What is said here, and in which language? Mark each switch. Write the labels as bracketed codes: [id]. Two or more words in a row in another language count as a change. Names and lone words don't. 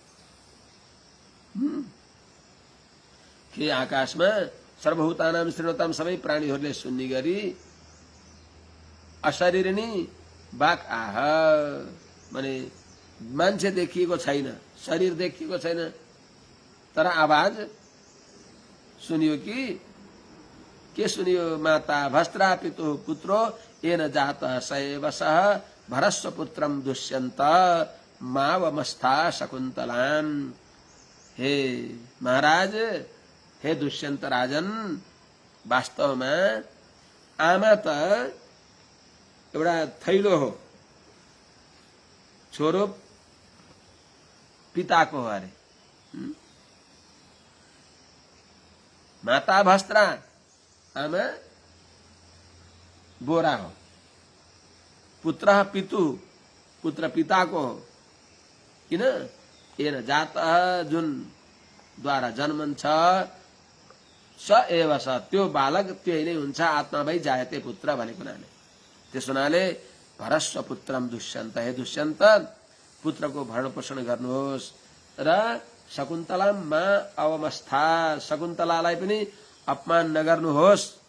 [ne] के आकाशमा [sa] सर्वभूतानाम शृण्वताम, [ne] सबै प्राणीहरूले सुन्ने गरी [sa] अशरीरिणी बाक आह, [ne] माने मान्छे देखिएको छैन, शरीर देखिएको छैन, तर आवाज सुनियो। के सुनियो? [sa] माता भस्त्रा पितु पुत्रो येन जात सएव सह भरस्व पुत्रम दुष्यंत मावमस्था शकुंतलाम। [ne] हे महाराज, हे दुष्यंत राजन, वास्तवमा आमा त एउटा थैलो हो, छोरो पिताको हो अरे। [sa] माता भस्त्रा, [ne] आमा बोरा हो। [sa] पुत्र पितु, [ne] पुत्र पिताको हो। किन? [sa] येन जातः, [ne] जुन द्वारा जन्मन्छ, [sa] स एव स, [ne] त्यो बालक त्यही नै हुन्छ। [sa] आत्मा भई जायते पुत्र [ne] भनेको हुनाले, त्यस हुनाले [sa] भरस्व पुत्रम दुष्यन्त, [ne] हे दुष्यन्त पुत्रको भरण पोषण गर्नुहोस् र [sa] शकुन्तलामा अवमस्था, [ne] शकुन्तलालाई पनि अपमान नगर्नुहोस्।